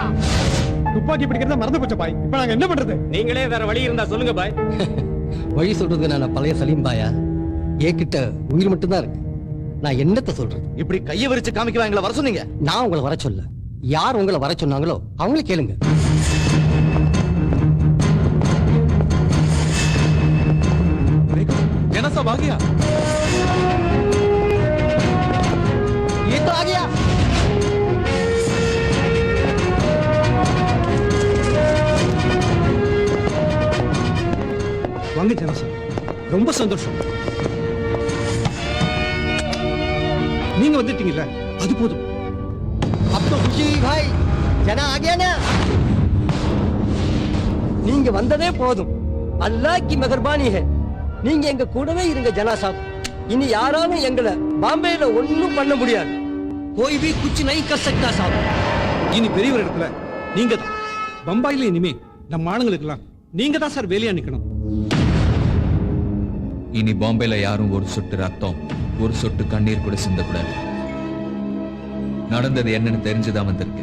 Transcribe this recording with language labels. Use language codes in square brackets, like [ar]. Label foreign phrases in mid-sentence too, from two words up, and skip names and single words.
[ta] துப்பாக்கி பிடிக்கிறத மறந்து போச்சு பாய். இப்ப நாங்க என்ன பண்றது? நீங்களே வேற வழி இருந்தா சொல்லுங்க பாய். வழி சொல்றது நான் பழைய சலீம் பாயா. என்கிட்ட உயிர் மட்டும்தான் இருக்கு. நான் என்னத்த சொல்றது? இப்படி கையை விரிச்சு காமிக்க எங்களை வர சொன்னீங்க. நான் உங்களை வர சொல்ல. யார் உங்களை வர சொன்னாங்களோ அவங்கள கேளுங்க. [hi] जनसा आ गया। ये तो आ गया। [ta] வாங்க ஜனசா, ரொம்ப சந்தோஷம். நீங்க வந்துட்டீங்கல்ல, அது போதும். [hi] अब तो खुशी हुई भाई. जना आ गया ना. [ta] நீங்க வந்ததே போதும். அல்லாஹ் [hi] की मेहरबानी है. [ta] நீங்க எங்க கூடவே இருங்க ஜனா சாப். இனி யாராலும் எங்களை பாம்பேல ஒண்ணும் பண்ண முடியாது. [hi] कोई भी कुछ नहीं कर सकता साहब. [ta] இனி பெரியவர் இடத்துல நீங்க தான். பம்பாயில இனிமே நம்ம ஆளுங்களுக்கெல்லாம் நீங்க தான் சார் வேலையா நிக்கணும். இனி பாம்பேல யாரும் ஒரு சொட்டு ரத்தம், ஒரு சொட்டு கண்ணீர் கூட சிந்தக்கூடாது. நடந்தது என்னன்னு தெரிஞ்சுதான் வந்திருக்கு.